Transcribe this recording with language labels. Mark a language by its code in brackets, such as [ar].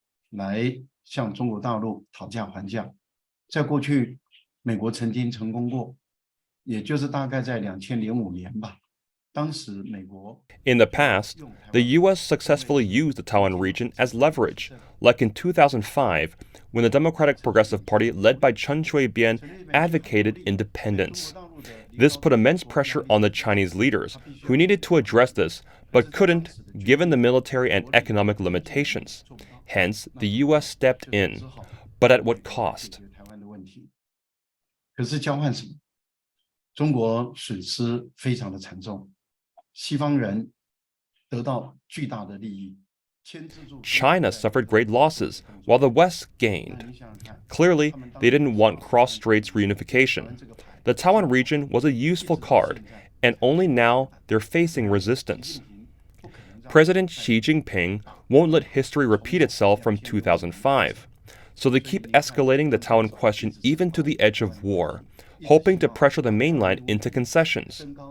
[zh] 来向中国大陆讨价还价，在过去，美国曾经成功过，也就是大概在2005年吧。当时美国 [en] In the past, the U.S. successfully used the Taiwan region as leverage, like in 2005, when the Democratic Progressive Party led by Chen Shui-bian advocated independence. This put immense pressure on the Chinese leaders, who needed to address this, but couldn't, given the military and economic limitations. Hence, the U.S. stepped in, but at what cost? [zh] 可是交换什么？中国损失非常的惨重，西方人得到巨大的利益。 [en] China suffered great losses, while the West gained. Clearly, they didn't want Cross-Straits reunification. The Taiwan region was a useful card, and only now they're facing resistance. President Xi Jinping won't let history repeat itself from 2005, so they keep escalating the Taiwan question even to the edge of war, hoping to pressure the mainland into concessions.